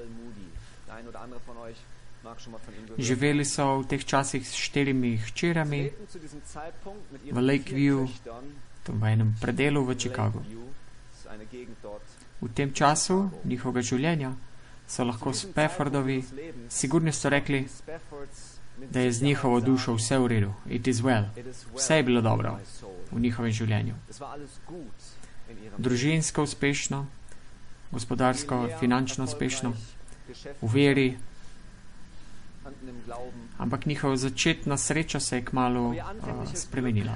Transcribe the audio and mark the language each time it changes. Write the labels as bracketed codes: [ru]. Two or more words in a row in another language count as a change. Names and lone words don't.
[sl] Živeli so v teh časih s 4 hčerami v Lakeview, v enem predelu v Chicagu. V tem času njihovega življenja so lahko Spaffordovi sigurno so rekli, da je z njihovo dušo vse v redu. [en] It is well. [sl] Vse je bilo dobro v njihovem življenju. Družinsko uspešno, gospodarsko, finančno uspešno, v veri, ampak njihova začetna sreča se je kmalu spremenila.